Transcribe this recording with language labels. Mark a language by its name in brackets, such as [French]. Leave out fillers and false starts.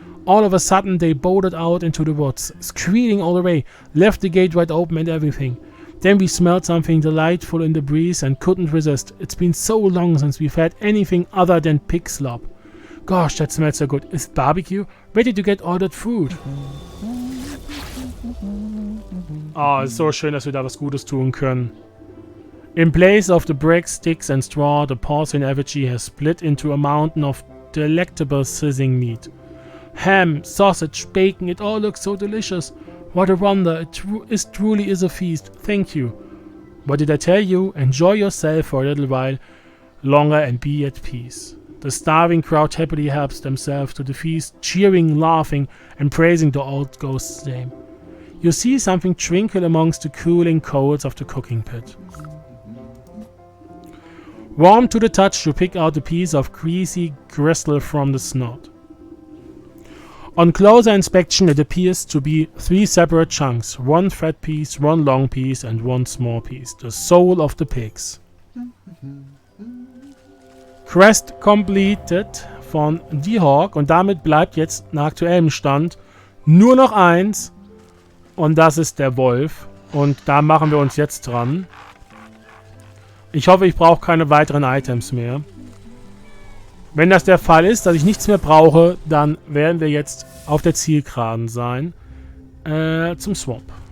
[English] All of a sudden they bolted out into the woods, squealing all the way, left the gate wide open and everything. Then we smelled something delightful in the breeze and couldn't resist. It's been so long since we've had anything other than pig slop. Gosh, that smells so good. Is it barbecue? Ready to get all that food. [German] Oh, es ist so schön, dass wir da was Gutes tun können. [English] In place of the bricks, sticks and straw, the porcine effigy has split into a mountain of delectable sizzling meat. Ham, sausage, bacon, it all looks so delicious. What a wonder, it truly is a feast. Thank you. What did I tell you? Enjoy yourself for a little while longer and be at peace. The starving crowd happily helps themselves to the feast, cheering, laughing, and praising the old ghost's name. You see something twinkle amongst the cooling coals of the cooking pit. Warm to the touch, you pick out a piece of greasy gristle from the snout. On closer inspection, it appears to be 3 separate chunks, 1 fat piece, 1 long piece and 1 small piece, the soul of the pigs. Quest completed [German] von Die Hawk und damit bleibt jetzt nach aktuellem Stand nur noch eins und das ist der Wolf und da machen wir uns jetzt dran. Ich hoffe, ich brauche keine weiteren Items mehr. Wenn das der Fall ist, dass ich nichts mehr brauche, dann werden wir jetzt auf der Zielgeraden sein. Zum Swamp.